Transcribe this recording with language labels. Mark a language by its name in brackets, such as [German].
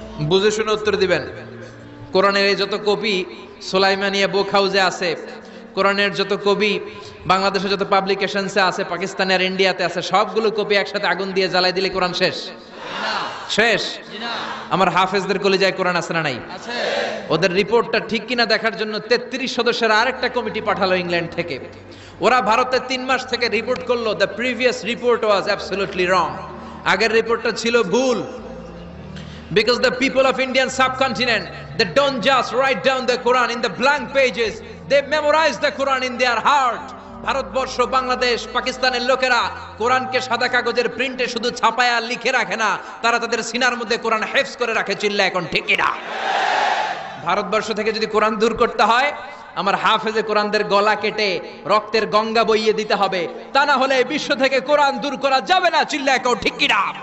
[Bangla] বুঝে শুনে উত্তর দিবেন। কোরআনের এই যত কপি সুলাইমানিয়া বুক হাউসে আছে, কোরআনের যত কপি বাংলাদেশে যত পাবলিকেশনসে আছে, পাকিস্তানে আর ইন্ডিয়াতে আছে, সবগুলো কপি একসাথে আগুন দিয়ে জ্বালাই দিলে কোরআন শেষ? শেষ? আমার হাফেজদের কলিজায় কোরআন আছে না নাই? ওদের রিপোর্টটা ঠিক কিনা দেখার জন্য 33 সদস্যের আরেকটা কমিটি পাঠালো ইংল্যান্ড থেকে। ওরা ভারতে 3 মাস থেকে রিপোর্ট করলো, [English] The previous report was absolutely wrong. [Bangla] আগের রিপোর্টটা ছিল ভুল। [English] Because the people of Indian subcontinent, they don't just write down the Quran in the blank pages, they memorize the Quran in their heart. [Bangla] Bharatvarsha, Bangladesh, পাকিস্তানের লোকেরা কোরআনকে সাদা কাগজের প্রিন্টে শুধু ছাপায় আর লিখে রাখে না, তারা তাদের সিনার মধ্যে কোরআন হেফজ করে রাখে। চিল্লা এখন ঠিক কিনা? ভারতবর্ষ থেকে যদি কোরআন দূর করতে হয়, আমার হাফেজে কোরআনদের গলা কেটে রক্তের গঙ্গা বইয়ে দিতে হবে, তা না হলে বিশ্ব থেকে কোরআন দূর করা যাবে না। চিল্লা এখন ঠিক কিনা?